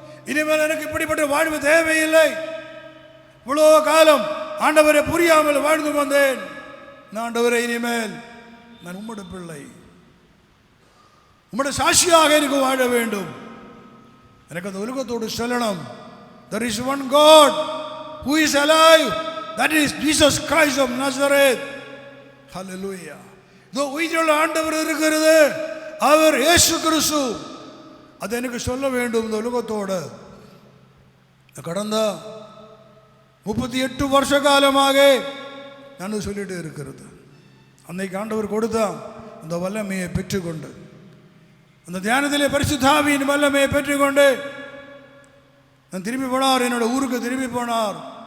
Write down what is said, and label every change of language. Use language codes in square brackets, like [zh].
[ta] இனிமேல் எனக்கு இப்படிப்பட்ட வாழ்வு தேவையில்லை. இவ்வளோ காலம் ஆண்டவரை புரியாமல் வாழ்ந்து வந்தேன். நான் ஆண்டவரை, இனிமேல் நான் உம்முடைய பிள்ளை, உம்முடைய சாட்சியாக எனக்கு வாழ வேண்டும். எனக்கு அந்த உலகத்தோடு செல்லணும். [en] There is one God who is alive, that is Jesus Christ of Nazareth. Hallelujah. [ta] இதோ உயிருள்ள ஆண்டவர் இருக்கிறது, அவர் இயேசு கிறிஸ்து. அதை எனக்கு சொல்ல வேண்டும். இந்த உலகத்தோடு கடந்த 38 வருஷ காலமாக நான் சொல்லிட்டு இருக்கிறது. அன்னைக்கு ஆண்டவர் கொடுத்த அந்த வல்லமையை பெற்றுக்கொண்டு, அந்த தியானத்திலே பரிசுத்த ஆவியின் வல்லமையை பெற்றுக்கொண்டு நான் திரும்பி போனார், என்னோட ஊருக்கு திரும்பி போனார்.